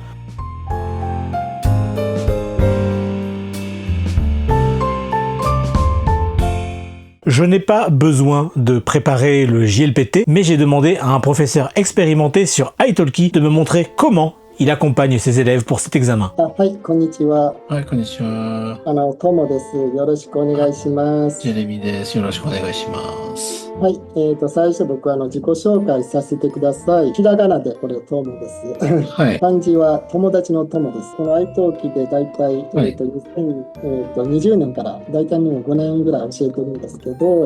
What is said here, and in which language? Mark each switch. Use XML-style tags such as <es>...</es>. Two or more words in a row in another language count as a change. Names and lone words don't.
<fr>Je n'ai pas besoin de préparer le JLPT, mais j'ai demandé à un professeur expérimenté sur Italki de me montrer comment il accompagne ses élèves pour cet examen.</fr> <ja>はい、こんにちは。はい、こんにちは。トモです。よろしくお願いします。ジェレミです。よろしくお願いします。はい、最初僕自己紹介させてください。ひらがなでこれトモです。はい。漢字は友達の友です。この愛登記でだいたい2020年からだいたい5年ぐらい教えてるんですけど、</ja>